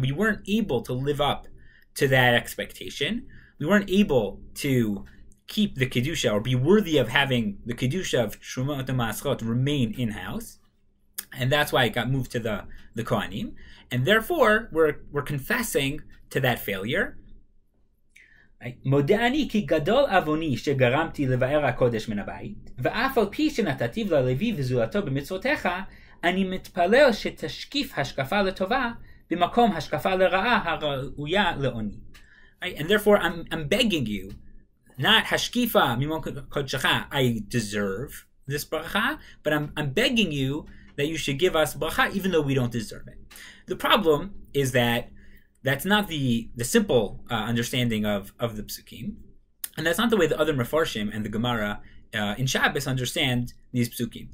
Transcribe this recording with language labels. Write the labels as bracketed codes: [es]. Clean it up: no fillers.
[en] We weren't able to live up to that expectation. We weren't able to keep the Kedusha or be worthy of having the Kedusha of Trumot Masrot remain in-house. And that's why it got moved to the Kohanim. And therefore, we're confessing to that failure. [he] מודעני כי גדול עווני שגרמתי לבאר הקודש מן הבית, ואף על פי שנתתיו ללוי וזולתו במצוותיך, אני מתפלל שתשקיף השקפה לטובה במקום השקפה לרעה הראויה לעוני. [en] And therefore I'm begging you, not hashkifa mimon kodshecha, I deserve this bracha, but I'm begging you that you should give us bracha even though we don't deserve it. The problem is that that's not the simple understanding of the psukim, and that's not the way the other mefarshim and the Gemara in Shabbos understand these psukim.